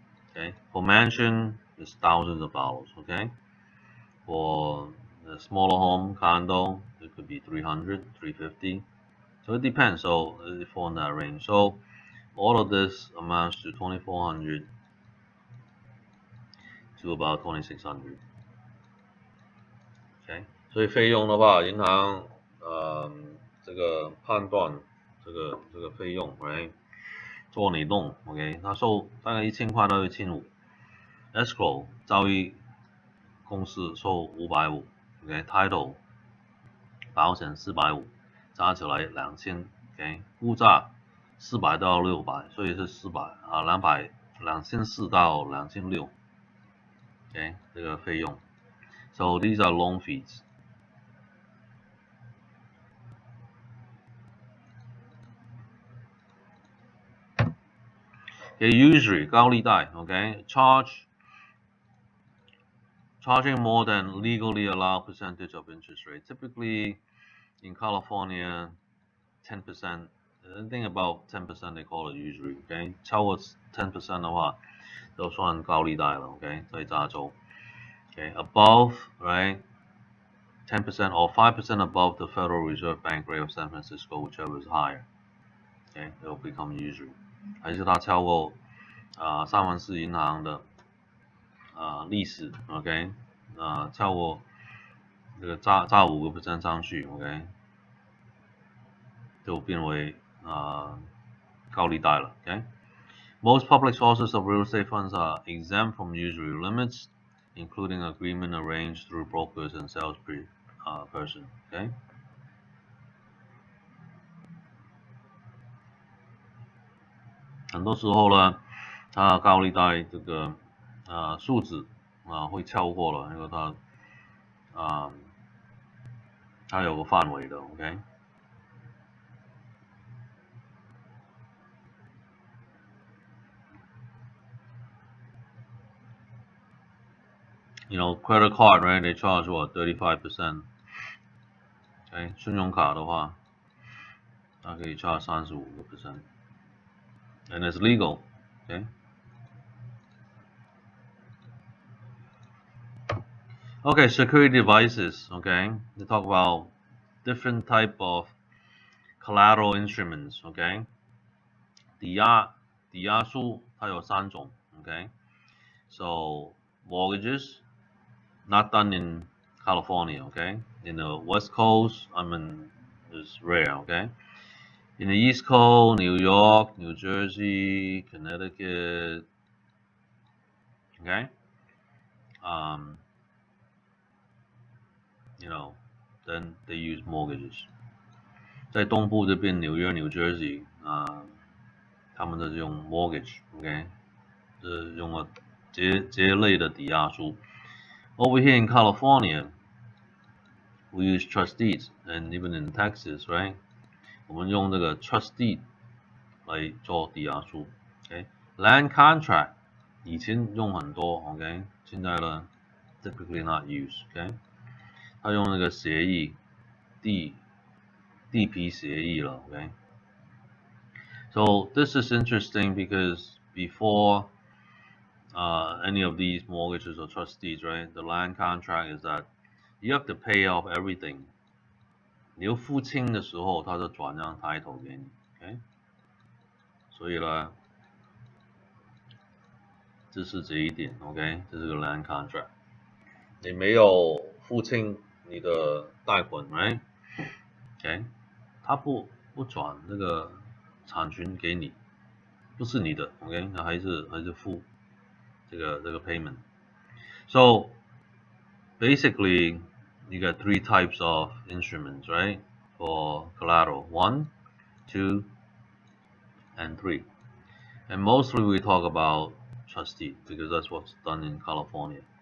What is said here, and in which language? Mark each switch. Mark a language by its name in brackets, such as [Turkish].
[English] Okay, for mansion it's thousands of dollars. Okay, for a smaller home condo it could be 300, 350. So it depends. So it fall in that range. So all of this amounts to 2,400 to about 2,600. [Chinese] OK， 所以费用的话，银行这个判断这个费用，right， 做你弄 ，OK， 它收大概1000块到1500。 Escrow 交易公司收550 ，OK，title 保险450，加起来2000 ，OK， 估价400到600，所以是2400到2600 ，OK， 这个费用。 [English] So these are loan fees. Okay, usury 高利贷 ，OK， charging more than legally allowed percentage of interest rate. Typically in California, 10%. I think about 10% they call it usury. [Chinese] OK， 超过10% 的话，都算高利贷了。 OK， 在加州。 [English] OK， above right 10% or 5% above the Federal Reserve Bank rate of San Francisco, whichever is higher. OK, it will become usury. [Chinese] 还是它超过三藩市银行的历史 ，OK， 超过这个炸5% 上去 ，OK， 就变为高利贷了 ，OK。 [English] Most public sources of real estate funds are exempt from usury limits, including agreement arranged through brokers and salesperson. [Chinese] OK， 很多时候呢，它高利贷这个数字会超过了，因为它有个范围的 ，OK。 [English] You know, credit card, right? They charge what 35%. OK， [Chinese] 信用卡的话，它可以 [English] charge 35%， and it's legal. OK。 Okay, security devices. Okay, they talk about different type of collateral instruments. [Chinese] Okay， 抵押书它有3种。 [English] Okay, so mortgages not done in California. Okay, in the West Coast, I mean, it's rare. Okay, in the East Coast, New York, New Jersey, Connecticut. Okay, you know, then they use mortgages. [Chinese] 在东部这边，纽约、New Jersey 他们的这种 mortgage，OK， 是用了这类的抵押书。 [English] Over here in California, we use trust deeds, and even in Texas, right？ [Chinese] 我们用这个 trust deed 来做抵押书。 OK，land contract 以前用很多 ，OK， 现在呢 [English] typically not used。 [Chinese] OK， 他用那个协议地皮协议了 ，OK。 [English] So this is interesting because before any of these mortgages or trust deeds, right, the land contract is that you have to pay off everything. [Chinese] 你要付清的时候，他就转让title给你 ，OK。所以呢，这是这一点 ，OK， 这是个 land contract， 你没有付清你的贷款 ，right？OK， 他不转这个产权给你，不是你的 ，OK， 那还是付这个 payment。 [English] So basically, you got 3 types of instruments, right? For collateral, 1, 2, and 3. And mostly we talk about trustee because that's what's done in California.